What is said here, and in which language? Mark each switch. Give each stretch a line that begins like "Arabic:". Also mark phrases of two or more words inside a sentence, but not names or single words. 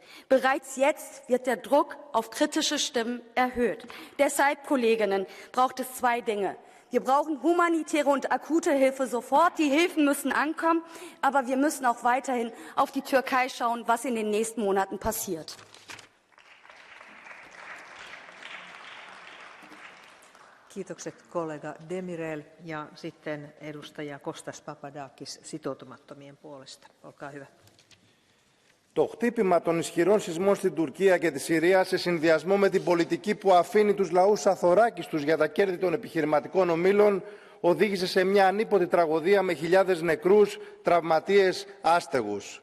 German: Bereits jetzt wird der Druck auf kritische Stimmen erhöht. Deshalb, Kolleginnen, braucht es zwei Dinge. Wir brauchen humanitäre und akute Hilfe sofort. Die Hilfen müssen ankommen, aber wir müssen auch weiterhin auf die Türkei schauen, was in den nächsten Monaten passiert.
Finnish: Kiitokset kollega Demirel ja sitten edustaja Kostas Papadakis sitoutumattomien puolesta. Olkaa hyvä.
Greek: Το χτύπημα των ισχυρών σεισμών στην Τουρκία και τη Συρία σε συνδυασμό με την πολιτική που αφήνει τους λαούς αθωράκιστους για τα κέρδη των επιχειρηματικών ομίλων οδήγησε σε μια ανίποτη τραγωδία με χιλιάδες νεκρούς, τραυματίες, άστεγους.